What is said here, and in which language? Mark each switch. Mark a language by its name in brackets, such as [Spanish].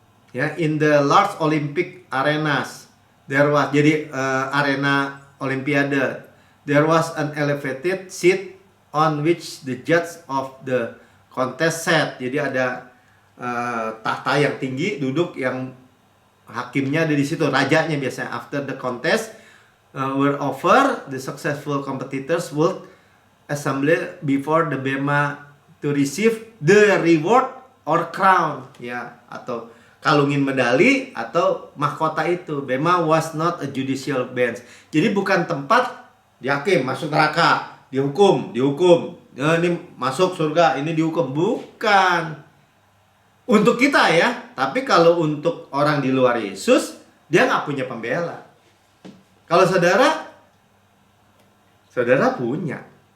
[English] Ya, in the large Olympic arenas there was, [Indonesian] jadi arena Olimpiade, [English] there was an elevated seat on which the judge of the contest sat. [Indonesian] Jadi ada tahta yang tinggi duduk, yang hakimnya ada di situ, rajanya biasanya. [English] After the contest were over, the successful competitors would assemble before the bema to receive the reward or crown, ya, [Indonesian] atau kalungin medali atau mahkota itu. [English] Bema was not a judicial bench. [Indonesian] Jadi bukan tempat dihakim, masuk neraka, dihukum. Nah, ini masuk surga, ini dihukum. Bukan. Untuk kita ya. Tapi kalau untuk orang di luar Yesus, dia nggak punya pembela. Kalau saudara punya.